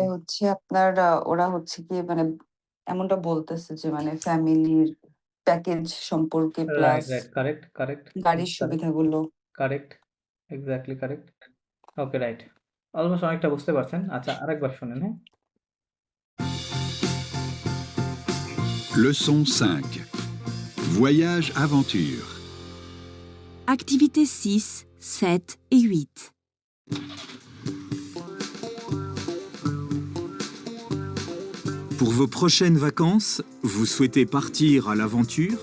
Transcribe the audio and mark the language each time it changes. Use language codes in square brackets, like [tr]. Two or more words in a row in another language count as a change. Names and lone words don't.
[bn] হচ্ছে আপনার ওরা হচ্ছে গিয়ে মানে এমনটা বলতেছে যে মানে ফ্যামিলির প্যাকেজ সম্পর্কে রাইট প্লাস [en] right correct correct [bn] গাড়ির সুবিধাগুলো। [en] correct exactly correct. okay right, [bn] অলমোস্ট অনেকটা বুঝতে পারছেন। আচ্ছা আরেকবার শুনেন, হ্যাঁ। [fr] Leçon 5. Voyage aventure. Activités 6, 7 et 8. Pour vos prochaines vacances, vous souhaitez partir à l'aventure?